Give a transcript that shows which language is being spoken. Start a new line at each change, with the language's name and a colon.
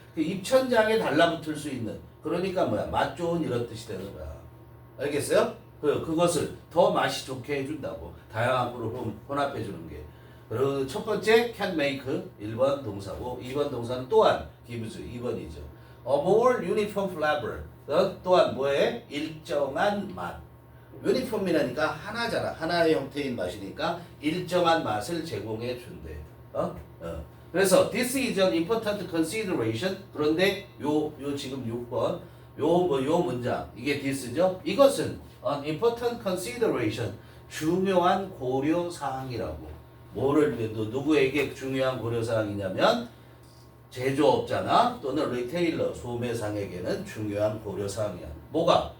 Korean: 그 입천장에 달라붙을 수 있는 그러니까 뭐야? 맛 좋은 이런 뜻이 되는 거야. 알겠어요? 그것을 더 맛이 좋게 해준다고. 다양한 꿀을 혼합해주는 게. 그리고 첫 번째 can make 1번 동사고 2번 동사는 또한 gives 2번이죠.
English: A more uniform flavor
Korean: 또한 뭐에? 일정한 맛. 유니폼이라니까 하나잖아. 하나의 형태인 맛이니까 일정한 맛을 제공해 준대. 그래서
English: this is an important consideration.
Korean: 그런데 요 지금 6번 요 문장 이게 this죠. 이것은
English: an important consideration
Korean: 중요한 고려 사항이라고. 뭐를 누구에게 중요한 고려 사항이냐면 제조업자나 또는 리테일러 소매상에게는 중요한 고려 사항이야. 뭐가?